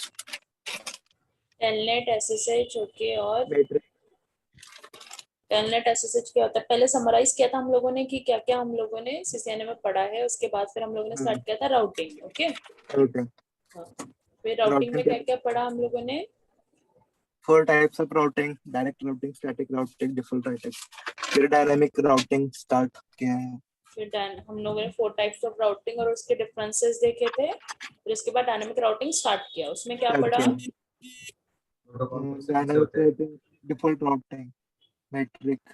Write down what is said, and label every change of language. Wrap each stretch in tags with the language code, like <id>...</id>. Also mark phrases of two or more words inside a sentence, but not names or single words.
<hi>टेलनेट एसएसएच ओके और मैट्रिक टेलनेट एसएसएच क्या होता है? पहले समराइज किया था हम लोगों ने कि क्या क्या हम लोगों ने सीसीएनए में पढ़ा है, उसके बाद फिर हम लोगों ने स्टार्ट किया था राउटिंग। ओके routing. हाँ, फिर राउटिंग में क्या क्या पढ़ा हम लोगों ने?</hi> <en>4 types of routing: direct routing, static routing, default routing.</en> <hi>फिर</hi> <en>dynamic routing</en> <hi>स्टार्ट किया है। फिर हम लोगों ने 4</hi> <en>types of routing</en> <hi>और उसके डिफरेंसेस देखे थे। फिर उसके बाद</hi> <en>dynamic routing</en> <hi>स्टार्ट किया, उसमें क्या पढ़ा?</hi> <en>dynamic routing, default routing, metric,</en>